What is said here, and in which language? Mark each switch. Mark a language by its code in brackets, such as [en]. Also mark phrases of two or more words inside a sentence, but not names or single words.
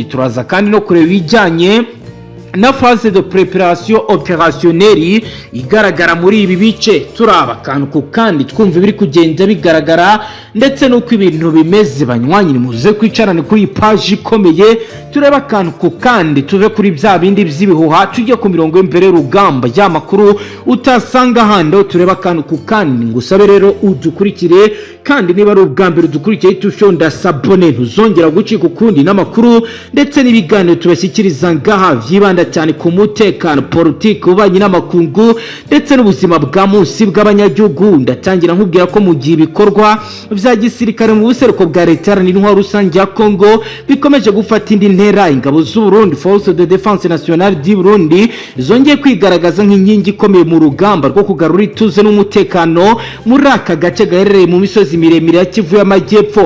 [rn] Turaza kandi no kureba ibijyanye na [fr] phase de préparation opérationnelle [rn] igaragara muri ibi bice, turaba kantu kandi twumva biri kugenda bigaragara ndetse nuko ibintu bimeze. Banywanyi muze kwicarana kuri page ikomeye tureba kantu kandi tuve kuri bya bindi by'ibihuha tujye ku mirongo imbere rugamba y'amakuru utasanga hando. Tureba kantu kandi ngusabe rero udukurikire, kandi niba ari ubwa mbere udukurikiye tushonda sabone ntuzongera gucika ukundi n'amakuru ndetse n'ibiganiro tubashyikiriza ngaha vyibanda cyane ku mutekano, politique, ububanyi n'amakungu ndetse n'ubuzima bwa munsi bw'abanyagihugu. Ndatangira nkubwira ko mu gihe ibikorwa vya gisirikare mu buseruko bwa leta n'intwaro rusange ya Congo bikomeje gufata indi ntera, ingabo z'u Burundi, Force de Défense Nationale du Burundi zongeye kwigaragaza nk'inkingi ikomeye mu rugamba rwo kugarura ituze n'umutekano muri aka gace gaherereye mu misozi miremire ya Kivu y'Amajyepfo.